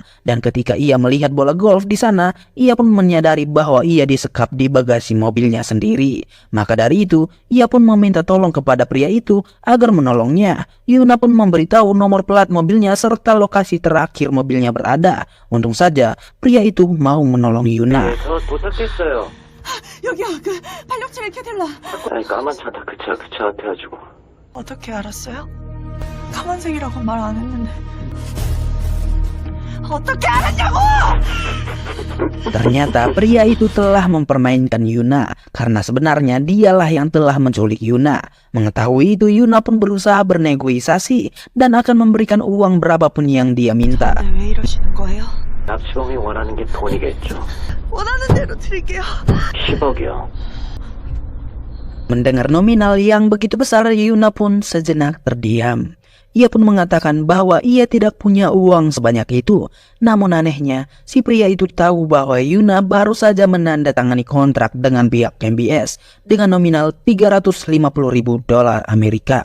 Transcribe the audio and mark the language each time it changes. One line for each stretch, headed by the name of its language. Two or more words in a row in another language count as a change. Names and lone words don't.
Indonesian: Dan ketika ia melihat bola golf di sana, ia pun menyadari bahwa ia disekap di bagasi mobilnya sendiri. Maka dari itu, ia pun meminta tolong kepada pria itu agar menolongnya. Yuna pun memberitahu nomor plat mobilnya serta lokasi terakhir mobilnya berada. Untung saja, pria itu mau menolong Yuna.
Korean: 여기요, 그 발령차를 캐들라. 아니 까만 차다 그 차 앞에 가지고. 어떻게 알았어요? 까만색이라고 말 안 했는데. 어떻게 알았냐고!
Indonesian: Ternyata pria itu telah mempermainkan Yuna karena sebenarnya dialah yang telah menculik Yuna. Mengetahui itu, Yuna pun berusaha bernegosiasi dan akan memberikan uang berapapun yang dia minta.
Korean: 근데 왜 이러시는 거예요? 납치범이 원하는 게 돈이겠죠. 원하는 대로 드릴게요. 10억이요.
Indonesian: Mendengar nominal yang begitu besar, Yuna pun sejenak terdiam. Ia pun mengatakan bahwa ia tidak punya uang sebanyak itu. Namun anehnya, si pria itu tahu bahwa Yuna baru saja menandatangani kontrak dengan pihak MBS dengan nominal $350.000 Amerika.